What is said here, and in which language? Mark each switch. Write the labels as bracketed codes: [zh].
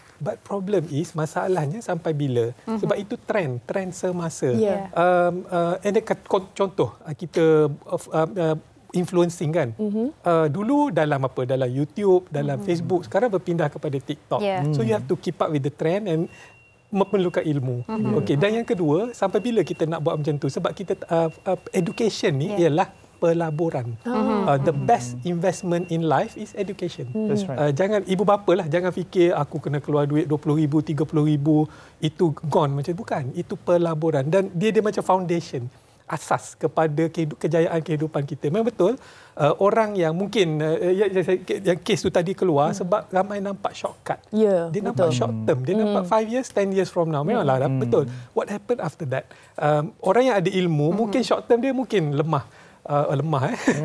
[en] But problem is [ms] masalahnya sampai bila? Sebab itu trend semasa. And contoh kita influencing kan. Dulu dalam dalam YouTube, dalam Facebook, sekarang berpindah kepada TikTok. [en] So you have to keep up with the trend and [ms] memerlukan ilmu. Okey, dan yang kedua, sampai bila kita nak buat macam tu? Sebab kita education ni ialah pelaburan. [en] The best investment in life is education. That's right. [ms] Jangan ibu bapa lah, jangan fikir aku kena keluar duit 20,000, 30,000 itu gone macam bukan. Itu pelaburan dan dia macam foundation, asas kepada kejayaan kehidupan kita. Memang betul orang yang mungkin yang kes tu tadi keluar sebab ramai nampak shortcut. Dia nampak [en] short term, [ms] dia nampak [en] 5 years, 10 years from now. [ms] Memanglah betul. [en] What happened after that? [ms] Orang yang ada ilmu mungkin short term dia mungkin lemah pula.